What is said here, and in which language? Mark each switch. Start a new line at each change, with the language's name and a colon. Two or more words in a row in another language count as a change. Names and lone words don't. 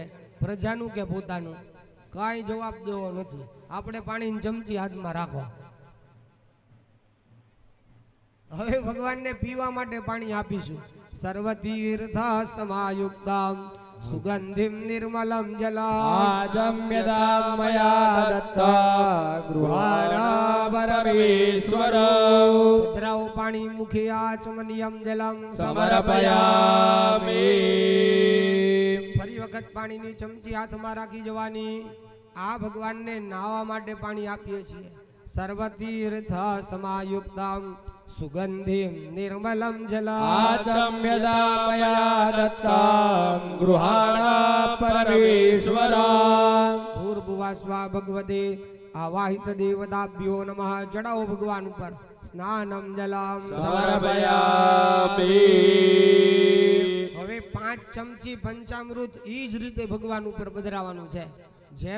Gujarati: પ્રજાનું કે પોતાનું? કાંઈ જવાબ દેવો નથી. આપણે પાણીની ચમચી હાથમાં રાખો. હવે ભગવાનને પીવા માટે પાણી આપીશું.
Sanskrit: સર્વતીર્થ સમાયુક્તમ સુગંધિમ નિર્મલમ જલમ आजम्यतां मया दत्ता गृहाणा परमेश्वरो.
Gujarati: પધરાવો પાણી મુખે
Sanskrit: આચમનિયમ જલમ समर्पयामि.
Gujarati: ફરી વખત પાણીની ચમચી હાથમાં રાખી જવાની. આ ભગવાનને નાહવા માટે પાણી આપીએ છીએ.
Sanskrit: સર્વતીર્થ સમાયુક્તમ સુગંધિમ નિર્મલમ જલમ आजम्यतां मया दत्ता गृहाणा परमेश्वरो. ભૂર્ભુવા સ્વા ભગવતે આવાહિત દેવતાભ્યો નમઃ.
Gujarati: ચડાવો ભગવાન ઉપર.
Sanskrit: સ્નાનમ જલમ समर्पयामि.
Gujarati: હવે 5 ચમચી પંચામૃત ઈ જ રીતે ભગવાન ઉપર પધરાવાનું છે.